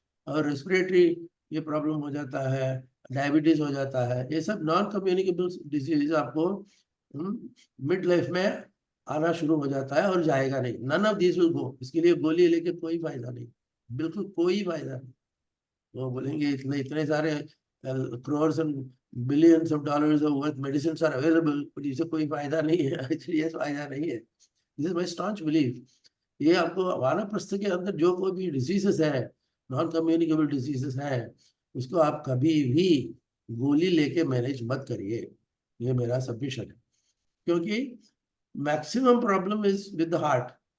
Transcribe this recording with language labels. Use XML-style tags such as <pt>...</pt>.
<hi>और रेस्पिरेटरी ये प्रॉब्लम हो जाता है, डायबिटीज हो जाता है। ये सब नॉन कम्युनिकेबल डिजीज आपको मिड लाइफ में आना शुरू हो जाता है और जाएगा नहीं।</hi> <en>None of this will go.</en> <hi>इसके लिए गोली लेके कोई फायदा नहीं, बिल्कुल कोई फायदा नहीं। वो बोलेंगे इतने इतने सारे</hi> <en>crores and billions of dollars of worth medicines are available, but</en> <hi>इससे कोई फायदा नहीं है। एक्चुअली ये फायदा नहीं है।</hi> <en>This is my staunch belief.</en> <hi>ये आपको वानप्रस्थ के अंदर जो कोई भी डिजीजेस है, नॉन कम्युनिकेबल डिजीजेस है, उसको आप कभी भी गोली लेके मैनेज मत करिए। ये मेरा सब्मिशन है। क्योंकि</hi> <en>Maximum problem is with the heart.</en>